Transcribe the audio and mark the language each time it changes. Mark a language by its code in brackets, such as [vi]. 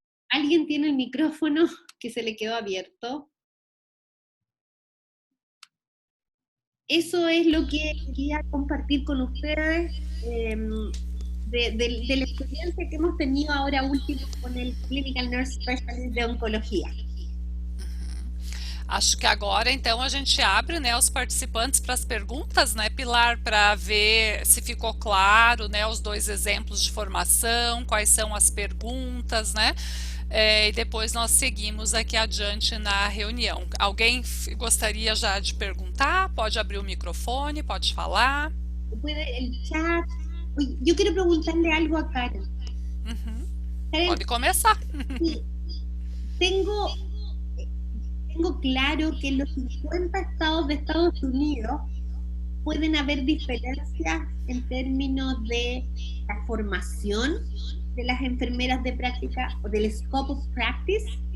[es] ¿Alguien tiene el micrófono que se le quedó abierto? eso es lo que quería compartir con ustedes de la experiencia que hemos tenido ahora último con el Clinical Nurse Specialist de Oncologia. [pt] Acho que agora, então, a gente abre, né, os participantes para as perguntas, né, Pilar, para ver se ficou claro, né, os dois exemplos de formação, quais são as perguntas, né, e depois nós seguimos aqui adiante na reunião. Alguém gostaria já de perguntar? Pode abrir o microfone, pode falar. [es] Puede el chat. Oye, yo quiero preguntarle algo a Karen. Karen, [pt] Pode começar. [es] sí, tengo claro que en los 50 estados de Estados Unidos pueden haber diferencias en términos de la formación de las enfermeras de práctica o del scope of practice,